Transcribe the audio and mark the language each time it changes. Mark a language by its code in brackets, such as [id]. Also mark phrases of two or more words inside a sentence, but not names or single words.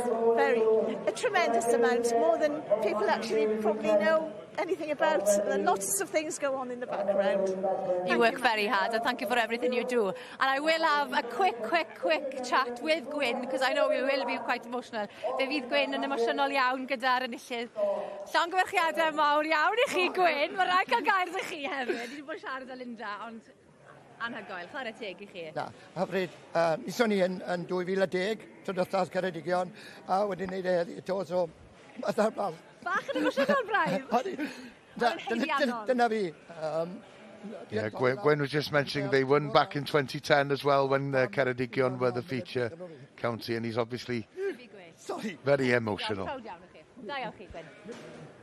[en] A tremendous amount, more than people actually probably know anything about. And lots of things go on in the background. You work very hard, and thank you for everything you do. And I will have a quick chat with Gwyn, because I know we will be quite emotional. [cy] Fe fydd Gwyn yn emosiynol iawn gyda'r enillydd. Llongyfarchiadau mawr iawn I chi, Gwyn. Mae'n rhaid cael gair ddech chi hefyd. Ni wedi bod siarad â Linda, ond anhygoel. Chwarae teg I chi. Na, hyfryd. Nithon ni yn 2010, trydythas Ceredigion, a wedyn ni heddi eto, so... Bach yn emosiynol braidd. Dyna fi. [en] Yeah, Gwen was just mentioning they won back in 2010 as well when Ceredigion were the feature county, and he's obviously very emotional. [cy] Da iawn chi, Gwyn.